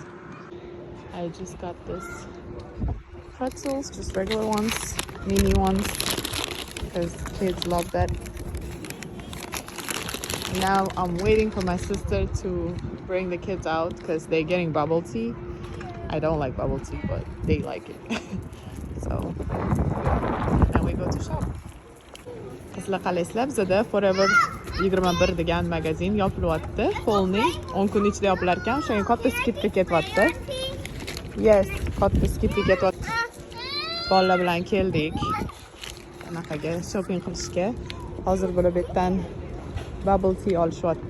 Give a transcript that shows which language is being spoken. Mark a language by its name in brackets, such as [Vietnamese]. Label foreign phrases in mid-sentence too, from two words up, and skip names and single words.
[English] I just got this pretzels, just regular ones, mini ones, because kids love that. Now I'm waiting for my sister to bring the kids out because they're getting bubble tea. I don't like bubble tea, but they like it. So now we go to shop. [Uzbek] Qizlar qalaysizlar, bizada Forever 21 degan magazin yopilyapti. Polni 10 kun ichida yopilar ekan. O'shanga katta skidka ketyapti. Yes, katta skidka ketyapti. Bolalar bilan keldik. Anaqaga shopping qilishga. Hozir bu yerdan [English] bubble tea [Uzbek] olishyapti.